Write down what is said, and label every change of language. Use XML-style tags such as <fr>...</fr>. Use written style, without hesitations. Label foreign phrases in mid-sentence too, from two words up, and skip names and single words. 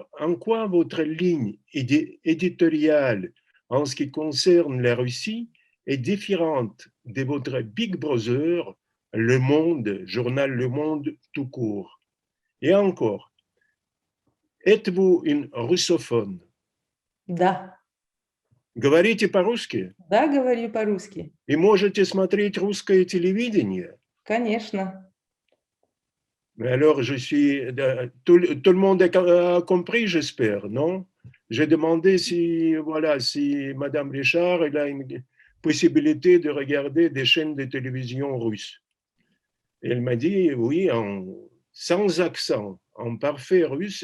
<fr>En quoi votre ligne éditoriale en ce qui concerne la Russie est différente de votre Big Brother, Le Monde, journal Le Monde tout court? Et encore, êtes-vous une russophone?</fr> <ru>Да. Говорите по-русски? Да, говорю по-русски. И можете смотреть русское телевидение? Конечно.</ru> <fr>Mais alors, tout le monde a compris, j'espère, non? J'ai demandé si Madame Richard elle a une possibilité de regarder des chaînes de télévision russes. Et elle m'a dit oui, sans accent, en parfait russe.</fr>